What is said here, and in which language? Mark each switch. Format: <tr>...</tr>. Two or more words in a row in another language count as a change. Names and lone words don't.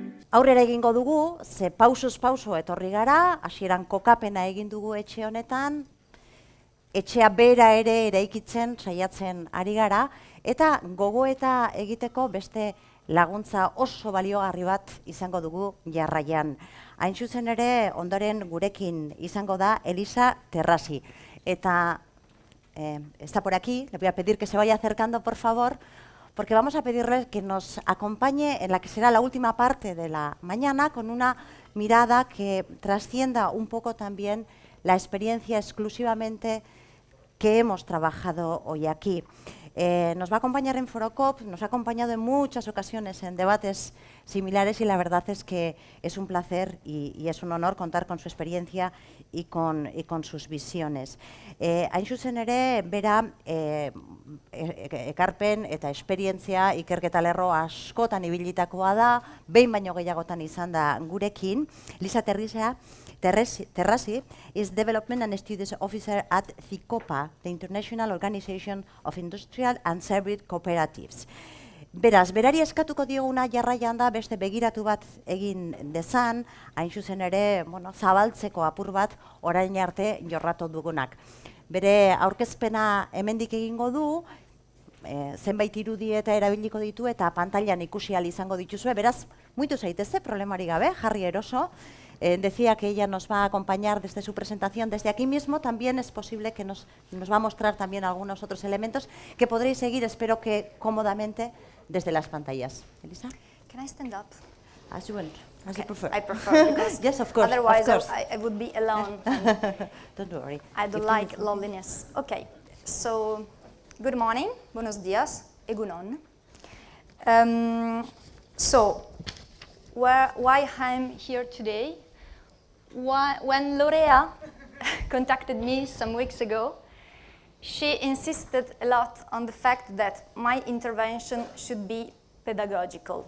<eu>Aurrera egingo dugu, ze pausuz pauso etorri gara, hasieran kokapena egin dugu etxe honetan, etxea bera ere eraikitzen saiatzen ari gara, eta gogoeta egiteko beste laguntza oso baliogarri bat izango dugu jarraian. Hain zuzen ere, ondoren gurekin izango da Elisa Terrasi.</eu> <es>Eta está por aquí, le voy a pedir que se vaya acercando, por favor, porque vamos a pedirle que nos acompañe en la que será la última parte de la mañana con una mirada que trascienda un poco también la experiencia exclusivamente que hemos trabajado hoy aquí. Nos va a acompañar en Forokoop, nos ha acompañado en muchas ocasiones en debates similares y la verdad es que es un placer y es un honor contar con su experiencia y con sus visiones.</es> <eu>Hain zuzen ere, bera ekarpen eta esperientzia ikerketa lerro askotan ibilitakoa da, behin baino gehiagotan izan da gurekin.</eu> <en>Elisa Terrasi is Development and Studies Officer at CICOPA, the International Organization of Industrial and Service Cooperatives.</en> <eu>Beraz, berari eskatuko dioguna jarraian da beste begiratu bat egin dezan, hain zuzen ere, zabaltzeko apur bat orain arte jorratu dugunak. Bere aurkezpena hemendik egingo du, zenbait irudi eta erabiliko ditu eta pantailan ikusi ahal izango dituzue, beraz, muitu zaitezte, problemari gabe, jarri eroso.</eu> <es>Decía que ella nos va a acompañar desde su presentación desde aquí mismo. También es posible que nos va a mostrar también algunos otros elementos que podréis seguir, espero que cómodamente, desde las pantallas. Elisa?</es> <en>Can I stand up? As you want, as you prefer. I prefer, because yes, of course, otherwise of course. I would be alone. Don't worry. I don't like loneliness. Okay, so good morning,</en> <es>buenos días,</es> <eu>egunon.</eu> <en>So, why I'm here today? When Lorea contacted me some weeks ago, she insisted a lot on the fact that my intervention should be pedagogical.</en>